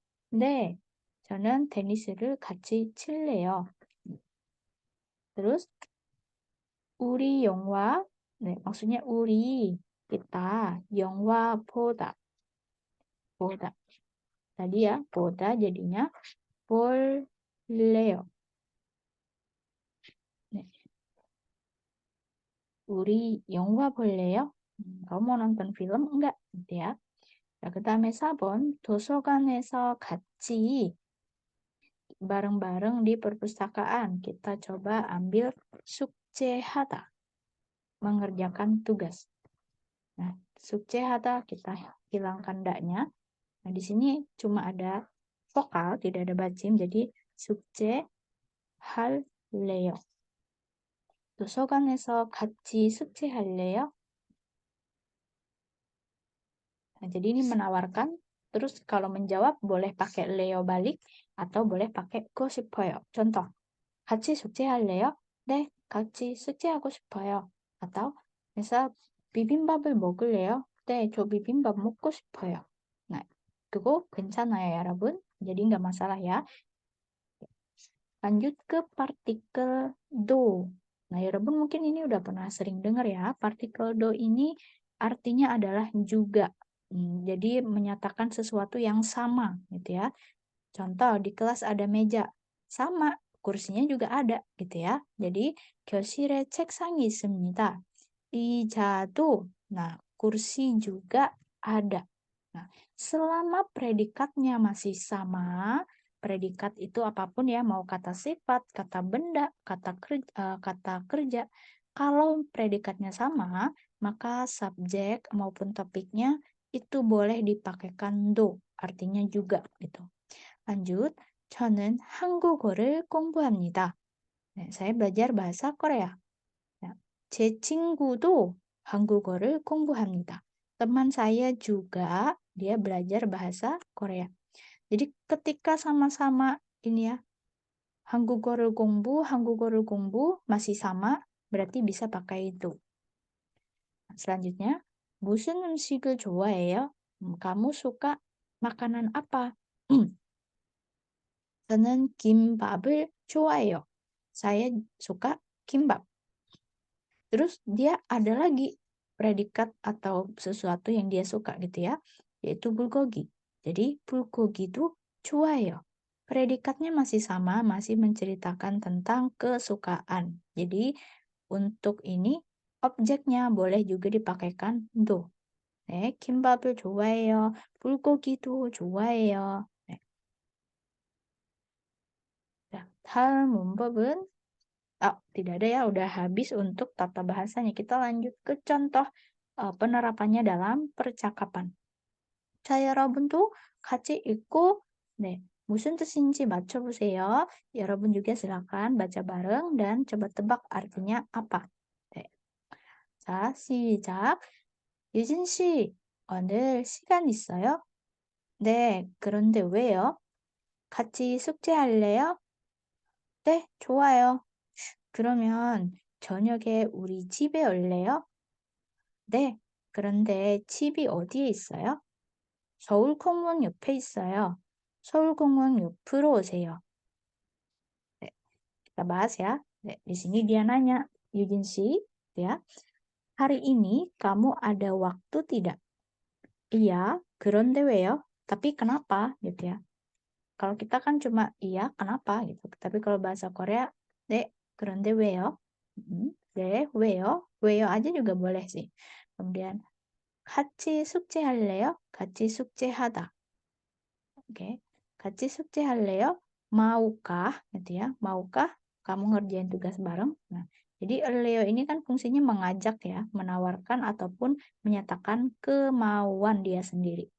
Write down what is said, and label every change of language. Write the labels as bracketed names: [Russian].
[Korean] 네, 저는 테니스를 같이 칠래요. Terus, 우리 영화, 네, [Indonesian] maksudnya [Korean] 우리, [Indonesian] kita, [Korean] 영화 보다. 보다. [Indonesian] Tadi ya, [Korean] 보다 [Indonesian] jadinya [Korean] 볼래요. 네. 우리 영화 볼래요? [Indonesian] Kamu mau nonton film? Enggak, gitu ya. [Korean] Nah, 그 다음에 4번, 도서관에서 같이 [Indonesian] bareng-bareng di perpustakaan. Kita coba ambil [Korean] 숙제하다, [Indonesian] mengerjakan tugas. Nah, [Korean] 숙제하다 [Indonesian] kita hilangkan ndaknya. Nah, di sini cuma ada vokal, tidak ada bacim, jadi [Korean] 숙제할래요. 도서관에서 같이 숙제할래요? [Indonesian] Nah, jadi ini menawarkan, terus kalau menjawab boleh pakai Leo balik atau boleh pakai go 싶어요. Contoh, [Korean] 같이 숙제할래요? 네, 같이 숙제하고 싶어요. [Indonesian] atau misal [Korean] 비빔밥을 먹을래요? 네, 저 비빔밥 먹고 싶어요. Nah, 그거 괜찮아요, 여러분. [Indonesian] jadi nggak masalah ya. Lanjut ke partikel do. Nah, Yorobun mungkin ini udah pernah sering dengar ya. Partikel do ini artinya adalah juga. Jadi menyatakan sesuatu yang sama gitu ya. Contoh di kelas ada meja. Sama, kursinya juga ada gitu ya. Jadi [Korean] 교실에 책상이 있습니다. 의자도. [Indonesian] Nah, kursi juga ada. Nah, selama predikatnya masih sama, predikat itu apapun ya, mau kata sifat, kata benda, kata kerja. Kalau predikatnya sama, maka subjek maupun topiknya itu boleh dipakaikan do, artinya juga gitu. Lanjut, [Korean] 저는 한국어를 공부합니다. [Indonesian] 네, saya belajar bahasa Korea. [Korean] 야, 제 친구도 한국어를 공부합니다. [Indonesian] Teman saya juga dia belajar bahasa Korea. Jadi ketika sama-sama ini ya, [Korean] 한국어를 공부 [Indonesian] masih sama, berarti bisa pakai itu. Selanjutnya, [Korean] 무슨 음식을 좋아해요? [Indonesian] Kamu suka makanan apa? [Korean] 저는 김밥을 좋아해요. [Indonesian] Saya suka kimbap. Terus dia ada lagi predikat atau sesuatu yang dia suka gitu ya, yaitu bulgogi. Jadi bulgogi itu [Korean] 좋아해요. [Indonesian] Predikatnya masih sama, masih menceritakan tentang kesukaan. Jadi untuk ini objeknya boleh juga dipakaikan do. [Korean] 네, 김밥을 좋아해요. 불고기도 좋아해요. 네. 자, 다음 문법은 [Indonesian] tidak ada ya, udah habis untuk tata bahasanya. Kita lanjut ke contoh penerapannya dalam percakapan. [Korean] 자, 여러분도 같이 읽고 네, 무슨 뜻인지 맞춰보세요. [Indonesian] 여러분 juga silakan baca bareng dan coba tebak artinya apa. 네. [Korean] 자, 시작. 유진 씨, 오늘 시간 있어요? 네, 그런데 왜요? 같이 숙제할래요? 네, 좋아요. 그러면 저녁에 우리 집에 올래요? 네, 그런데 집이 어디에 있어요? 서울공원 옆에 있어요. 서울공원 옆으로 오세요. [Indonesian] 네, kita bahas ya. 네, di sini dia nanya, Yujin Shi, ya, hari ini kamu ada waktu tidak? Iya, [Korean] 그런데 왜요? [Indonesian] Tapi kenapa, gitu ya. Kalau kita kan cuma iya, kenapa, gitu. Tapi kalau bahasa Korea, [Korean] 네, 그런데 왜요? 네, 왜요? 왜요 [Indonesian] aja juga boleh sih. Kemudian, [Korean] 같이 숙제할래요? 같이 숙제하다. Oke. 같이 숙제할래요? [Indonesian] Maukah, gitu ya. Maukah kamu ngerjain tugas bareng? Nah, jadi Leo ini kan fungsinya mengajak ya, menawarkan ataupun menyatakan kemauan dia sendiri.